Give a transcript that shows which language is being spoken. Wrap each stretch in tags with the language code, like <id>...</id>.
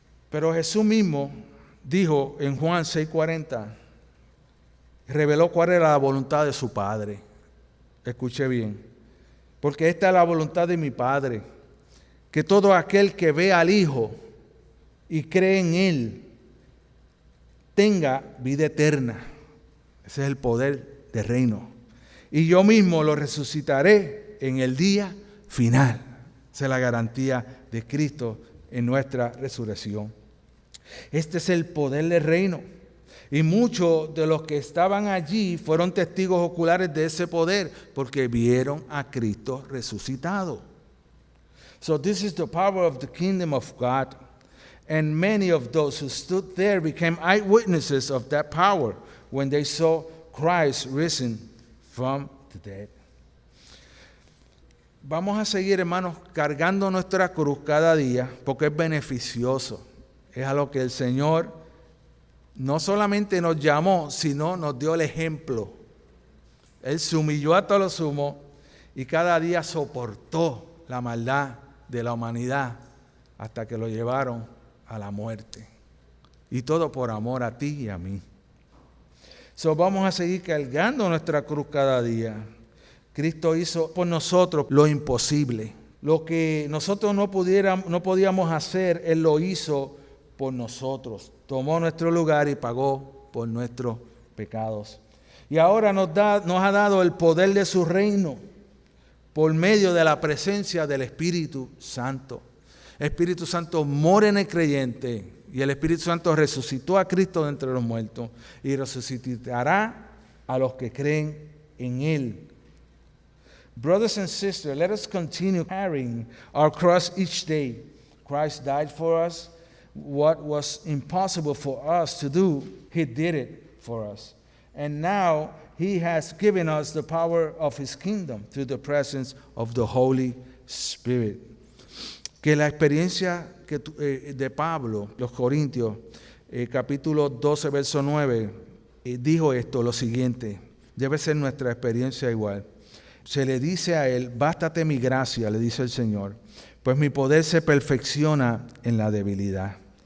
<es>Pero Jesús mismo dijo en Juan 6:40, reveló cuál era la voluntad de su Padre. Escuche bien. Porque esta es la voluntad de mi Padre, que todo aquel que ve al Hijo y cree en Él tenga vida eterna. Ese es el poder del reino. Y yo mismo lo resucitaré en el día final. Esa es la garantía de Cristo en nuestra resurrección. Este es el poder del reino. Y muchos de los que estaban allí fueron testigos oculares de ese poder porque vieron a Cristo resucitado.</es> <en>So this is the power of the kingdom of God. And many of those who stood there became eyewitnesses of that power when they saw Christ risen from the dead.</en> <es>Vamos a seguir, hermanos, cargando nuestra cruz cada día porque es beneficioso. Es a lo que el Señor no solamente nos llamó, sino nos dio el ejemplo. Él se humilló hasta lo sumo y cada día soportó la maldad de la humanidad hasta que lo llevaron a la muerte. Y todo por amor a ti y a mí. So, vamos a seguir cargando nuestra cruz cada día. Cristo hizo por nosotros lo imposible. Lo que nosotros no podíamos hacer, Él lo hizo por nosotros. Tomó nuestro lugar y pagó por nuestros pecados. Y ahora nos ha dado el poder de su reino por medio de la presencia del Espíritu Santo. El Espíritu Santo mora en el creyente y el Espíritu Santo resucitó a Cristo de entre los muertos y resucitará a los que creen en Él.</es> <en>Brothers and sisters, let us continue carrying our cross each day. Christ died for us. What was impossible for us to do, He did it for us. And now He has given us the power of His kingdom through the presence of the Holy Spirit.</en> <es>Que la experiencia de Pablo, los Corintios, capítulo 12, verso 9, dijo esto, lo siguiente, debe ser nuestra experiencia igual. Se le dice a él, bástate mi gracia, le dice el Señor, pues mi poder se perfecciona en la debilidad.</es>